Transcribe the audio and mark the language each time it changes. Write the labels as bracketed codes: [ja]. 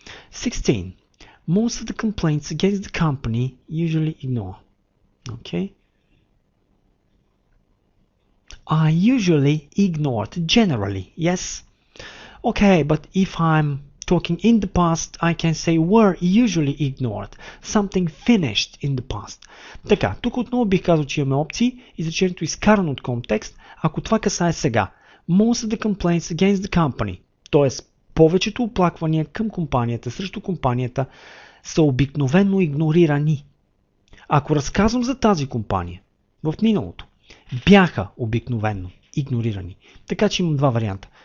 [en] 16. Most of the complaints against the company usually ignore. Okay. Are usually ignored, generally, yes. Okay, but if I'm talking in the past, I can say were usually ignored. Something finished in the past. [bg] Така, тук отново бих казал, че имаме опции. Изречението е изкарано от контекст, ако това касае сега. [en] Most of the complaints against the company. [bg] Тоест, повечето оплаквания към компанията, срещу компанията, са обикновено игнорирани. Ако разказвам за тази компания в миналото, бяха обикновено игнорирани. Така че имам два варианта.